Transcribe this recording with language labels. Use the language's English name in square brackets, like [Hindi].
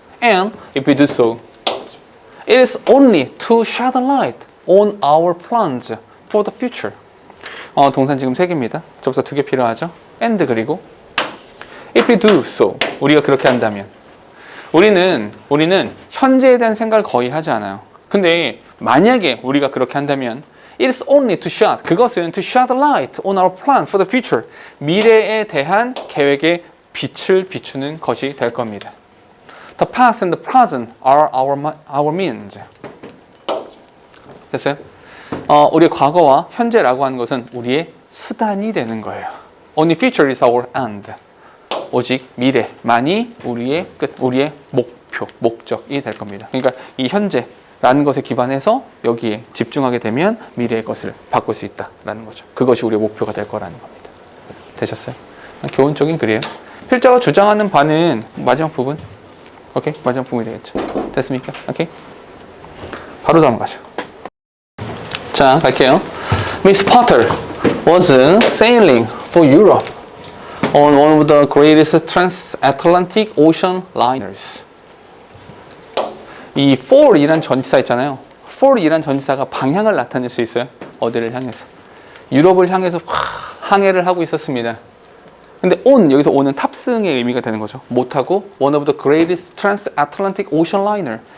[English] And if we do so, it is only to shed light on our plans for the future. [Korean] 동산 지금 3개입니다. 접사 2개 필요하죠? and 그리고 [English] if we do so, [Korean] 우리가 그렇게 한다면 우리는 현재에 대한 생각을 거의 하지 않아요. 근데 만약에 우리가 그렇게 한다면 [English] it is only to shed, [Korean] 그것은 [English] to shed light on our plan for the future, [Korean] 미래에 대한 계획에 빛을 비추는 것이 될 겁니다. [English] The past and the present are our means. [Korean] 됐어요? 우리의 과거와 현재라고 하는 것은 우리의 수단이 되는 거예요. [English] Only future is our end. [Korean] 오직 미래만이 우리의 끝, 우리의 목표, 목적이 될 겁니다. 그러니까 이 현재라는 것에 기반해서 여기에 집중하게 되면 미래의 것을 바꿀 수 있다라는 거죠. 그것이 우리의 목표가 될 거라는 겁니다. 되셨어요? 교훈적인 글이에요. 필자가 주장하는 바는 마지막 부분. 오케이? 마지막 부분이 되겠죠. 됐습니까? 오케이? 바로 다음 가죠. 자, 갈게요. [English] Miss Potter was sailing for Europe on one of the greatest transatlantic ocean liners. [Korean] 이 for이란 전치사 있잖아요. for이란 전치사가 방향을 나타낼 수 있어요. 어디를 향해서? 유럽을 향해서 항해를 하고 있었습니다. 근데 on, 여기서 on은 탑승의 의미가 되는 거죠. 못하고 [English] one of the greatest transatlantic ocean liner.